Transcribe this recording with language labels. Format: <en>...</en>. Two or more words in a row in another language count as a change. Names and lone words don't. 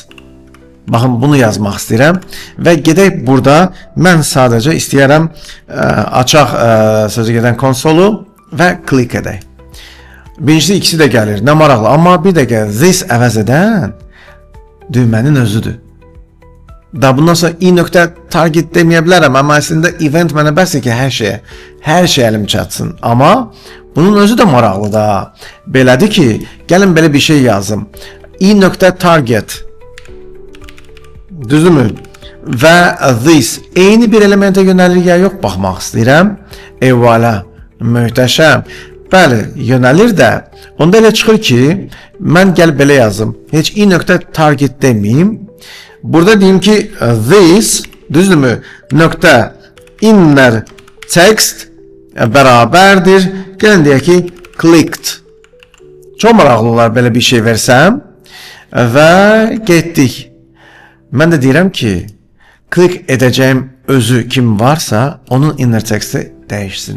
<az>Baxın, bunu yazmaq istəyirəm. Və gedək burada, mən sadəcə istəyərəm açaq sözü gedən konsolu və klik edək. Birincisi ikisi də gəlir, nə maraqlı. Amma bir dəqiqə, this əvəz edən düymənin özüdür. Da bundan sonra i.target deməyə bilərəm, amma əslində event mənə bəsdir ki, hər şey əlim çatsın. Amma bunun özü də maraqlı da. Belədir ki, gəlin belə bir şey yazım. i.target düzdürmü? Və this eyni bir elementə yönəlir ya yox, baxmaq istəyirəm. Eyvallah, möhtəşəm. Bəli, yönəlir də. Onda elə çıxır ki, mən gəl belə yazım. Heç i.target deməyim. Burada deyim ki, this, düzdürmü? Nöqtə</az> <en>inner text</en> <az>bərabərdir. Gəlin deyək ki, clicked. Çox maraqlı olar belə bir şey versəm. Və getdik. Mən də deyirəm ki, click edəcəyim özü kim varsa, onun</az> <en>inner text'i</en> <az>dəyişsin.</az>